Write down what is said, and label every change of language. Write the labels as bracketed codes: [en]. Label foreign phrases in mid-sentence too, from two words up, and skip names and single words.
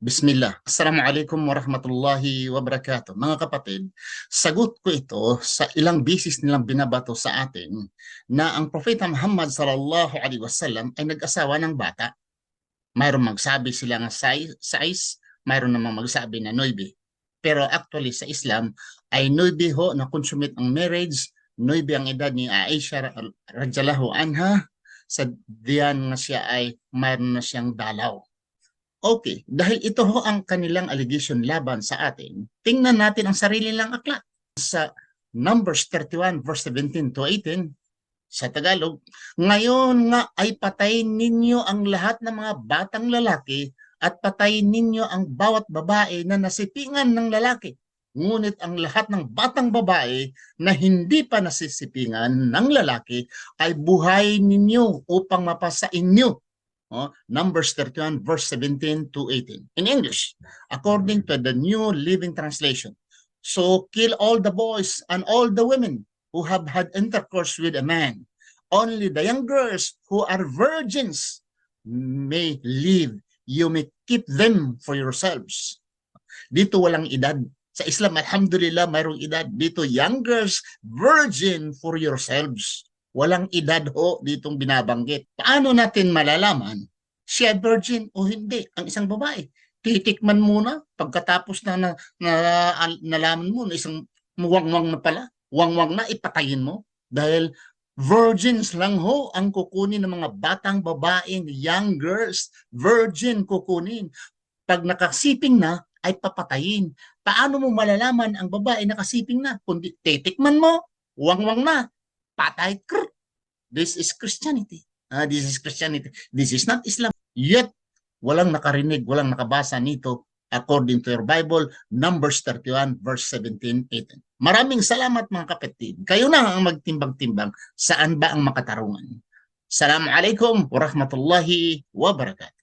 [ar] Bismillah. السلام عليكم ورحمة الله وبركاته. [tl] Mga kapatid, sagot ko ito sa ilang bisis nilang binabato sa atin na ang Propeta Muhammad [ar] صلى الله عليه وسلم [tl] ay nag-asawa ng bata. Mayroong magsabi sila nga sais, mayroon namang magsabi na noibi. Pero actually sa Islam ay noibi ho na consummate ang marriage, noibi ang edad ni Aisha [ar] رضي الله عنها, [tl] sa diyan nga siya ay mayroon na siyang dalaw. Okay, dahil ito ho ang kanilang allegation laban sa atin, tingnan natin ang sarili lang aklat. Sa Numbers 31 verse 17 to 18, sa Tagalog, ngayon nga ay patayin ninyo ang lahat ng mga batang lalaki at patayin ninyo ang bawat babae na nasipingan ng lalaki. Ngunit ang lahat ng batang babae na hindi pa nasisipingan ng lalaki ay buhay ninyo upang mapasa inyo. Numbers 31 verse 17 to 18. [en] In English, according to the New Living Translation. So kill all the boys and all the women who have had intercourse with a man. Only the young girls who are virgins may live. You may keep them for yourselves. [tl] Dito walang edad. Sa Islam, alhamdulillah, mayroong edad. Dito, [en] young girls, virgin for yourselves. [tl] Walang edad ho ditong binabanggit. Paano natin malalaman siya virgin o hindi ang isang babae? Titikman muna pagkatapos na nalaman mo na isang muwang-wang na pala, wang-wang na, ipatayin mo. Dahil virgins lang ho ang kukunin ng mga batang babaeng [en] young girls. [tl] Virgin kukunin. Pag nakasiping na, ay papatayin. Paano mo malalaman ang babae nakasiping na? Kundi titikman mo, wang-wang na, patay. [en] This is Christianity. This is Christianity. This is not Islam. [tl] Yet, walang nakarinig, walang nakabasa nito [en] according to your Bible, [tl] Numbers 31 verse 17, 18. Maraming salamat mga kapatid. Kayo na ang magtimbang-timbang saan ba ang makatarungan. [ar] السلام عليكم ورحمة الله وبركاته.